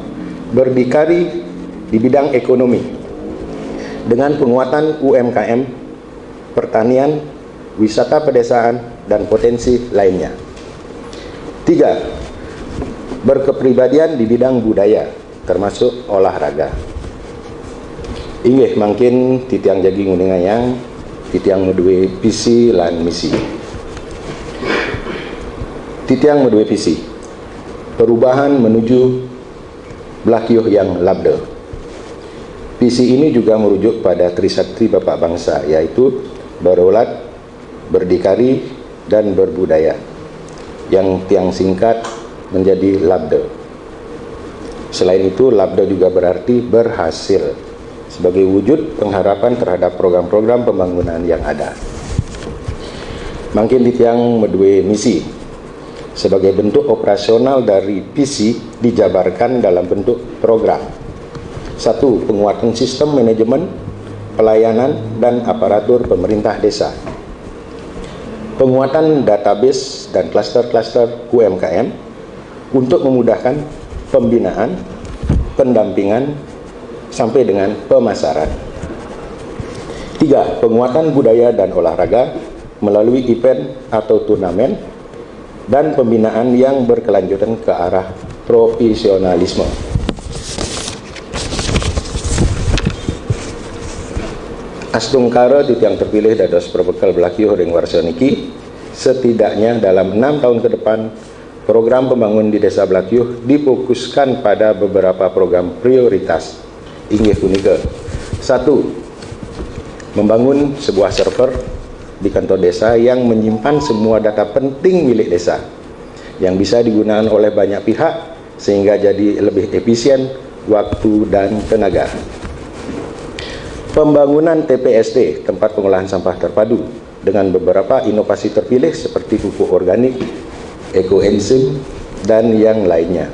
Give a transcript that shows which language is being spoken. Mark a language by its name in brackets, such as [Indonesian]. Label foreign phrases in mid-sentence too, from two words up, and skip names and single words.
[Indonesian] Berdikari di bidang ekonomi dengan penguatan UMKM, pertanian, wisata pedesaan, dan potensi lainnya. 3. Berkepribadian di bidang budaya, termasuk olahraga. [Balinese] Inggih mangkin titiang jagi nguningayang, titiang medue visi lan misi. Titiang medue visi, [Indonesian] perubahan menuju Blakio yang labde. Visi ini juga merujuk pada Trisakti Bapak Bangsa, yaitu berdaulat, berdikari, dan berbudaya, yang tiang singkat menjadi labde. Selain itu, labde juga berarti berhasil, sebagai wujud pengharapan terhadap program-program pembangunan yang ada. [Balinese] Mangkin titiang medue misi, [Indonesian] sebagai bentuk operasional dari visi dijabarkan dalam bentuk program. 1. Penguatan sistem manajemen, pelayanan, dan aparatur pemerintah desa. Penguatan database dan klaster-klaster UMKM untuk memudahkan pembinaan, pendampingan, sampai dengan pemasaran. 3. Penguatan budaya dan olahraga melalui event atau turnamen dan pembinaan yang berkelanjutan ke arah profesionalisme. [Balinese] Astungkara titiang terpilih dados perbekal Blakio ring warsa niki, [Indonesian] setidaknya dalam 6 tahun ke depan program pembangunan di desa Blakio difokuskan pada beberapa program prioritas. [Balinese] Inggih punika: 1. [Indonesian] Membangun sebuah server di kantor desa yang menyimpan semua data penting milik desa yang bisa digunakan oleh banyak pihak sehingga jadi lebih efisien waktu dan tenaga. Pembangunan TPST, tempat pengolahan sampah terpadu, dengan beberapa inovasi terpilih seperti pupuk organik, ekoenzim, dan yang lainnya.